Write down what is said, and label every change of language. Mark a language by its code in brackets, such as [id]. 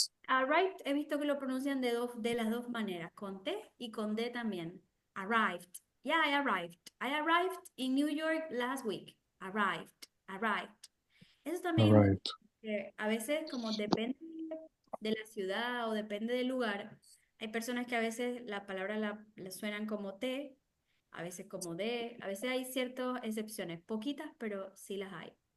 [es] Arrived, he visto que lo pronuncian de las dos maneras, con T y con D también. [en] Arrived. Yeah, I arrived. I arrived in New York last week. Arrived. [es] Eso también, a veces como depende de la ciudad o depende del lugar, hay personas que a veces la palabra la suenan como T, a veces como D, a veces hay ciertas excepciones, poquitas, pero sí las hay.